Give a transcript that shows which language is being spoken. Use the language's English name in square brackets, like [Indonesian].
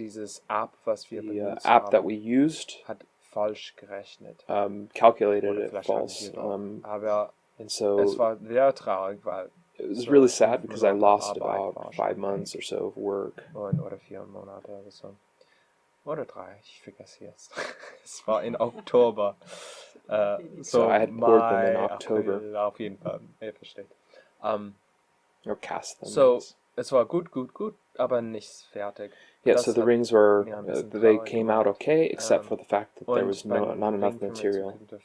[German] Dieses App, was wir benutzt [English] app [German] haben, [English] that we used [German] hat falsch gerechnet. [English] Calculated it false. [German] Aber [English] and so [German] es war sehr traurig, weil [English] it was really sad because I lost about 5 months or so of work. [German] Oder 4 Monate oder so. Oder 3, ich vergesse jetzt. Es war in Oktober. [English] So I had poured them in October. [German] April, auf jeden Fall, ihr versteht. [English] Or cast them. [German] So, es war gut, aber nicht fertig. [English] Yeah, so the rings were, they came out okay, except for the fact that there was not enough material.